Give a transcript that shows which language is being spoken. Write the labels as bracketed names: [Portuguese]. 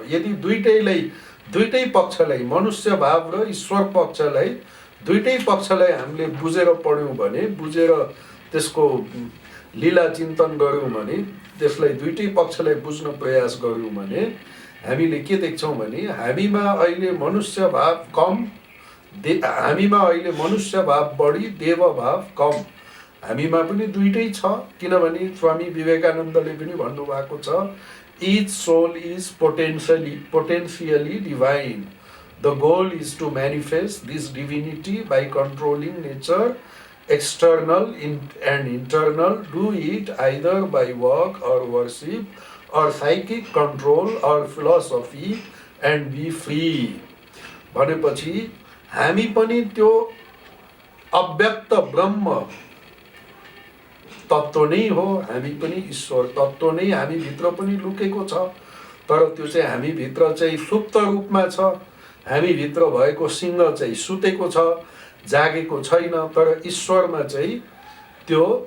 [Nepali] यदि दुईटै पक्षलाई, मनुष्य भाव र ईश्वर पक्षलाई, दुईटै पक्षलाई हामीले बुझेर पढ्यौँ भने, बुझेर त्यसको लीला चिन्तन गऱ्यौँ भने, त्यसलाई दुईटै पक्षलाई बुझ्न प्रयास गऱ्यौँ भने हामीले के देख्छौँ भने हामीमा अहिले मनुष्य भाव कम, हामीमा अहिले मनुष्य भाव बढी, देव भाव कम। हामीमा पनि दुईटै छ। किनभने स्वामी विवेकानन्दले पनि भन्नुभएको छ, [English] each soul is potentially divine. The goal is to manifest this divinity by controlling nature, external and internal. Do it either by work or worship or psychic control or philosophy and be free. [Nepali] भनेपछि हामी पनि त्यो अव्यक्त ब्रह्म तत्त्व नै हो, हामी पनि ईश्वर तत्त्व नै हामीभित्र पनि लुकेको छ। तर त्यो चाहिँ हामीभित्र चाहिँ सुप्त रूपमा छ। हामीभित्र भएको सिंह चाहिँ सुतेको छ, जागेको छैन। तर ईश्वरमा चाहिँ त्यो